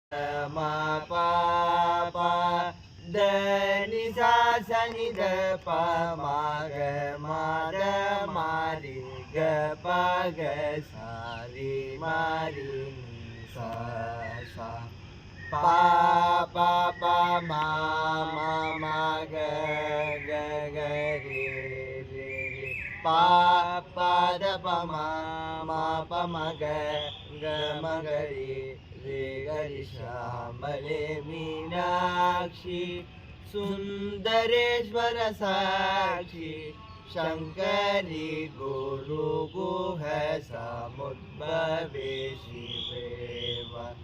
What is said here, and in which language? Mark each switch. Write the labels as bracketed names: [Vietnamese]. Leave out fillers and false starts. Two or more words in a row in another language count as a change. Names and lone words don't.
[Sanskrit] ma pa pa da ni sa sa ni da pa ma ga ma da ma ri ga pa ga sa ri ma ri ni sa sa pa pa pa ma ma ga ga ga ri ri ri pa pa da pa ma pa ma ga ga ma ga ri रे गरि श्यामले मीनाक्षी सुन्दरेश्वर साक्षी शङ्करी गुरु गुह समुद्भवे शिवेव